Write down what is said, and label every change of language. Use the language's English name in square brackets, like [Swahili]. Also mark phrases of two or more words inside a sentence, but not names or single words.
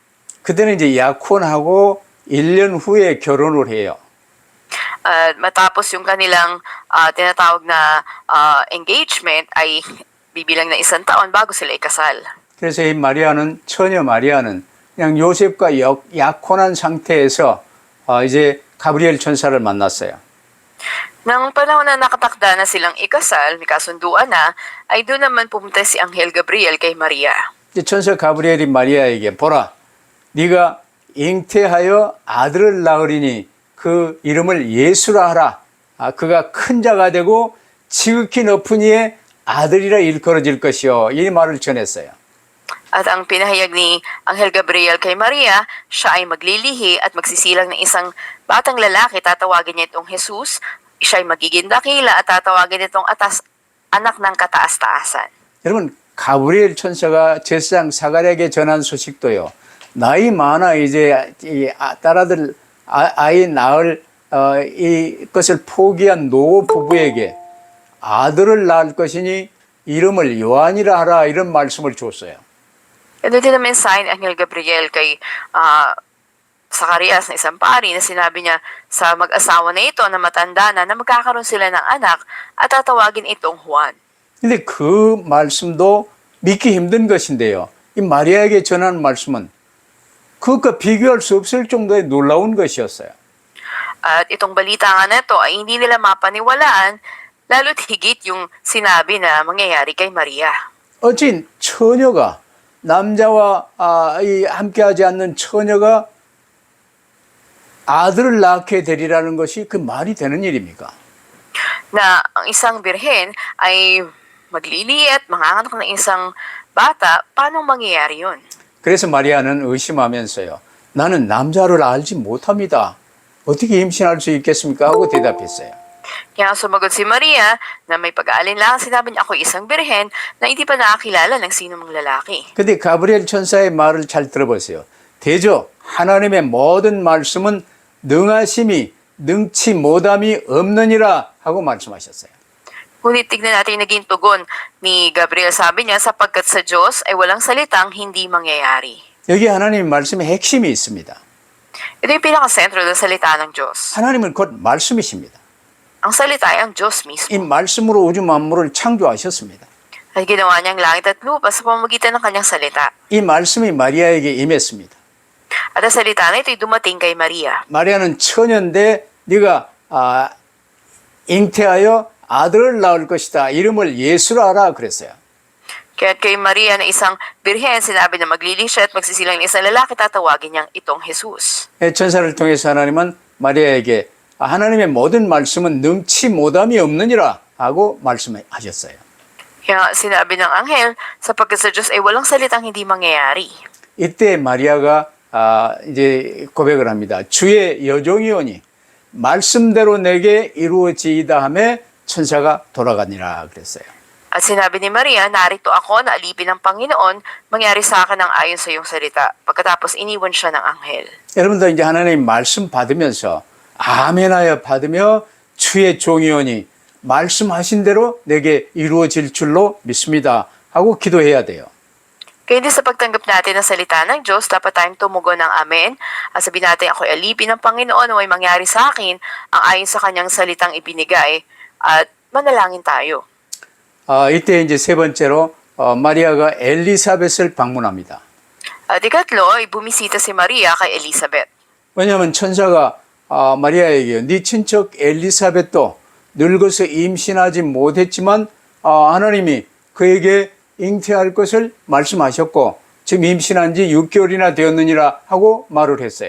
[Korean] 그때는 이제 약혼하고 1년 후에 결혼을 해요. [Filipino] Matapos yung kanilang tinatawag na engagement ay bibilang na 1 taon bago sila ikasal. [Korean] 그래서 이 처녀 마리아는 그냥 요셉과 약혼한 상태에서 이제 가브리엘 천사를 만났어요. [Filipino] Nang panahon na nakatakda na silang ikasal, may kasunduan na, ay doon naman pumunta si Anghel Gabriel kay Maria. [Korean] 이제 천사 가브리엘이 마리아에게 보라, 네가 잉태하여 아들을 낳으리니 그 이름을 예수라 하라. 그가 큰 자가 되고 지극히 높은 이의 아들이라 일컬어질 것이요. 이 말을 전했어요. [Filipino] At ang pinahayag ni Anghel Gabriel kay Maria, siya ay maglilihi at magsisilang ng isang batang lalaki, tatawagin niya itong Jesus. Siya ay magiging dakila at tatawagin itong anak ng kataas-taasan. [Korean] 여러분, 가브리엘 천사가 제사장 사가랴에게 전한 소식도요. 나이 많아 이제 이 딸아들 아이 낳을 이것을 포기한 노 부부에게 아들을 낳을 것이니 이름을 요한이라 하라, 이런 말씀을 줬어요. [Filipino] Ito din ang mensahe ni Anghel Gabriel kay Zacarias na isang pari na sinabi niya sa mag-asawa na ito na matanda na magkakaroon sila ng anak at tatawagin itong Juan. [Korean] 근데 그 말씀도 믿기 힘든 것인데요. 이 마리아에게 전한 말씀은 그것과 비교할 수 없을 정도의 놀라운 것이었어요. [Filipino] At itong balita nga na ito ay hindi nila mapaniwalaan, lalo't higit yung sinabi na mangyayari kay Maria. [Korean] 어찌 처녀가 남자와 함께하지 않는 처녀가 아들을 낳게 되리라는 것이 그 말이 되는 일입니까? [Filipino] Na ang isang birhen ay maglili at manganganak ng isang bata, paano mangyayari yun? [Korean] 그래서 마리아는 의심하면서요. 나는 남자를 알지 못합니다. 어떻게 임신할 수 있겠습니까? 하고 대답했어요. [Filipino] Kaya sumagot si Maria na may pag-aalinlangan, sinabi niya, ako isang birhen na hindi pa nakakilala ng sino mang lalaki. [Korean] 근데 가브리엘 천사의 말을 잘 들어보세요. 대저 하나님의 모든 말씀은 능하심이 능치 못함이 없느니라 하고 말씀하셨어요. [Filipino] Ngunit tignan natin yung naging tugon ni Gabriel. Sabi niya, sapagkat sa Diyos ay walang salitang hindi mangyayari. [Korean] 여기 하나님의 말씀의 핵심이 있습니다. [Filipino] Ito yung pinakasentro ng salita ng Diyos. [Korean] 하나님은 곧 말씀이십니다. [Filipino] Ang salita ay ang Diyos mismo. [Korean] 이 말씀으로 우주 만물을 창조하셨습니다. [Filipino] At ginawa niyang langit at lupa sa pamamagitan ng kanyang salita. [Korean] 이 말씀이 마리아에게 임했습니다. [Filipino] At ang salita na ito ay dumating kay Maria. [Korean] 마리아는 처녀인데 네가 잉태하여 아들을 낳을 것이다. 이름을 예수라 하라 그랬어요. [Filipino] Kaya kay Maria na isang birhen, sinabi na maglili siya at magsisilang ng isang lalaki, tatawagin niyang itong Jesus. [Korean] 천사를 통해서 하나님은 마리아에게 하나님의 모든 말씀은 능치 못함이 없느니라 하고 말씀하셨어요. [Filipino] Kaya sinabi ng anghel, sapagkat sa Diyos ay walang salitang hindi mangyayari. [Korean] 이때 마리아가 이제 고백을 합니다. 주의 여종이오니 말씀대로 내게 이루어지이다 하며 천사가 돌아가니라 그랬어요. [Filipino] At sinabi ni Maria, narito ako na alipin ng Panginoon, mangyari sa akin ang ayon sa iyong salita. Pagkatapos iniwan siya ng anghel. [Korean] 여러분도 이제 하나님 말씀 받으면서 아멘하여 받으며 주의 종이오니 말씀하신 대로 내게 이루어질 줄로 믿습니다 하고 기도해야 돼요. [Filipino] Kaya din sa pagtanggap natin ng salita ng Diyos, dapat tayong tumugon ng amen. At sabihin natin, ako'y alipin ng Panginoon, may mangyari sa akin ang ayon sa kanyang salitang ibinigay. At manalangin tayo. [Korean] 이때 이제 세 번째로 마리아가 엘리사벳을 방문합니다. [Filipino] At ikatlo, ay bumisita si Maria kay Elizabeth. [Korean] 왜냐하면 천사가 마리아에게 네 친척 엘리사벳도 늙어서 임신하지 못했지만 하나님이 그에게 잉태할 것을 말씀하셨고 지금 임신한 지 6개월이나 되었느니라 하고 말을 했어요.